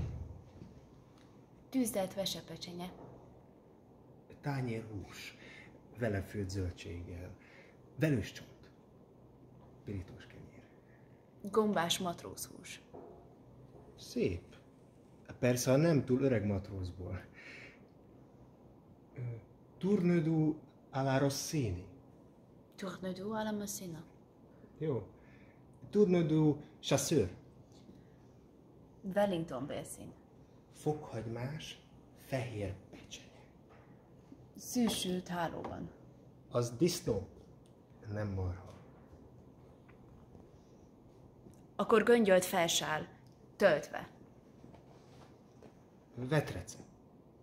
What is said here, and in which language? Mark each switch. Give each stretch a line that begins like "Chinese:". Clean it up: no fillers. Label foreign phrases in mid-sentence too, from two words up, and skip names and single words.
Hungarian: Tűzdelt vesepecsenye. tányér hús, vele főtt zöldséggel, velős csont, pirítós kenyér. Gombás matrózhús. Szép. Persze, ha nem túl öreg matrózból. Tourne-du à la Rossini. Tourne-du à la Messina. Jó. Tourne-du chasseur. Wellington bélszín. Fokhagymás, fehér pecsenye. Szűsült hálóban. Az disznó, nem marha. Akkor göngyölt felsál, töltve. Vetrece.